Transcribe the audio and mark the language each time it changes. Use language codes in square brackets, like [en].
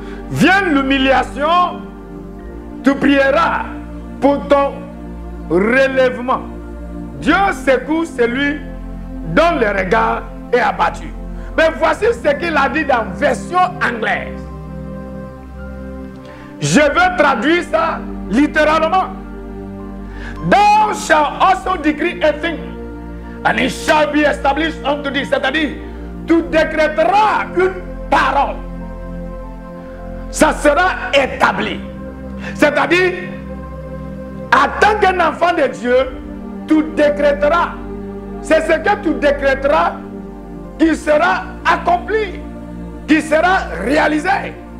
[fr] Vient l'humiliation, tu prieras pour ton relèvement. Dieu secoue celui dont le regard est abattu. Mais voici ce qu'il a dit dans la version anglaise. Je veux traduire ça littéralement. [en] Thou shalt also decree a thing, and it shall be established unto thee. [fr] C'est-à-dire, tu décréteras une parole. Ça sera établi. C'est-à-dire, en tant qu'un enfant de Dieu, tu décréteras. C'est ce que tu décréteras qui sera accompli, qui sera réalisé.